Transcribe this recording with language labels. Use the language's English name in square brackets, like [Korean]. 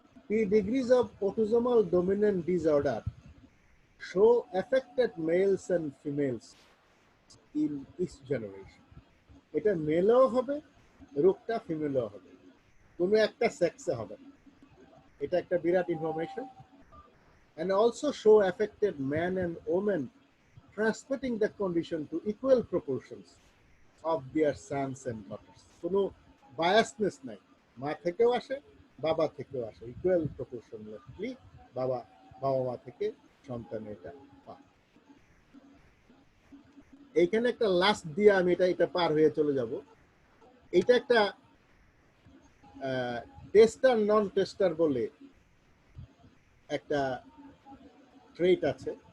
[English] P degrees of autosomal dominant disorder show affected males and females in each generation. [Bangla] এটা মেলও হবে, রোগটা ফিমেলও হবে, কোনো একটা সেক্সে হবে। এটা একটা বিরাট information. [English] And also show affected man and woman transmitting the condition to equal proportions of their sons and daughters. [Bangla] কোনো বায়াসনেস নাই, মা থেকেও আসে, বাবা থেকেও আসে, ইকুয়াল প্রপোর্শনালি বাবা মা থেকে সন্তান এটা পায়। এইখানে একটা লাস্ট দিয়ে আমি এটা পার হয়ে চলে যাব। এটা একটা টেস্টার নন টেস্টার বলে একটা ট্রেট আছে।